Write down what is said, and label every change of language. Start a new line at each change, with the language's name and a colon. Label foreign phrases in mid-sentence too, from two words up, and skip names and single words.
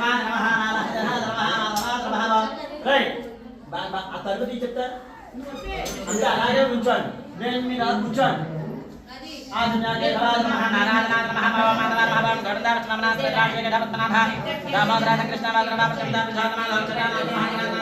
Telugu: ఆ తలుపు తీసి చెప్తా అంటే అలాగే ఉంచండి. నేను మీరు అలా కూర్చోండి.
Sanskrit: आदिनागे भवाज नमः नारायणाय नमः महामानवाय नमः गरुडाय नमः नारायणाय नमः दामोदराय कृष्णाय नमः शब्दाय नमः